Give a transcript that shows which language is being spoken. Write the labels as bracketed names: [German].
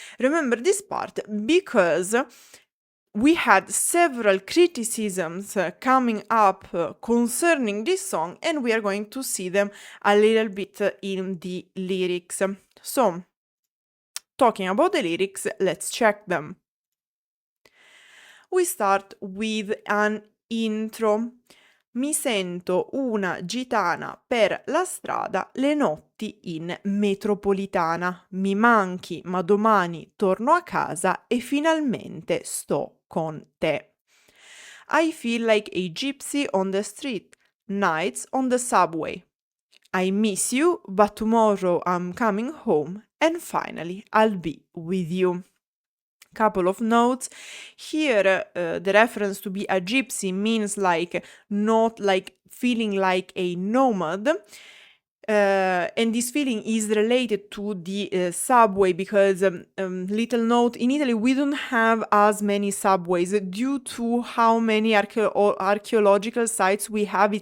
[English] Remember this part because we had several criticisms coming up concerning this song and we are going to see them a little bit in the lyrics. So, talking about the lyrics, let's check them. We start with an intro. [Italian] Mi sento una gitana per la strada le notti in metropolitana. Mi manchi, ma domani torno a casa e finalmente sto con te. [English] I feel like a gypsy on the street, nights on the subway. I miss you, but tomorrow I'm coming home and finally I'll be with you. Couple of notes here. The reference to be a gypsy means like not like feeling like a nomad, and this feeling is related to the subway because little note, in Italy we don't have as many subways due to how many archaeological sites we have.